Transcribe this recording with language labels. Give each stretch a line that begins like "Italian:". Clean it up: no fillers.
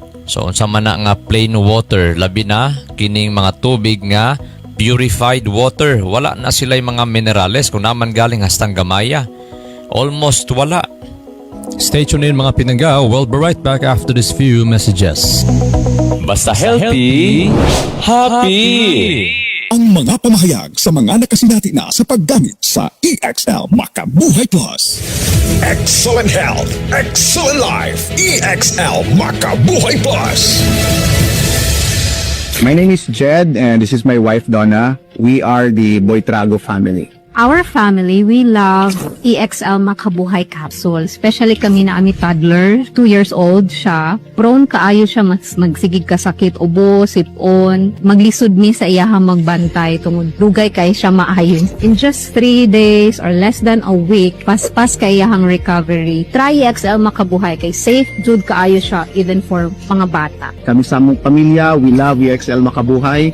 Cebuano: So unsa man na nga plain water, labi na kining mga tubig nga purified water, wala na sila'y mga minerales kung naman galing hastang gamaya. Almost wala.
English: Stay tuned in
Cebuano: mga pinangga.
English: We'll be right back after this few messages. Basta healthy, happy!
Cebuano: Ang mga pamahayag sa mga nakasinati na sa paggamit sa EXL Makabuhay Plus.
English: Excellent health, excellent life. EXL Makabuhay Plus. My name is Jed and this is my wife Donna. We are the Boitrago family. Our family, we love EXL Makabuhay Capsule. Especially
Cebuano: kami na ami
English: toddler, 2 years old siya.
Cebuano: Prone kaayo siya magsigig kasakit, ubo, sipon. Maglisod mi sa iyahang magbantay tungod dugay kay siya maayon.
English: In just 3 days or less than a week,
Cebuano: paspas kay iyahang recovery. Try EXL Makabuhay kay safe jud kaayo siya
English: even for
Cebuano: mga bata. Kami sa among pamilya,
English: we love
Cebuano: EXL Makabuhay.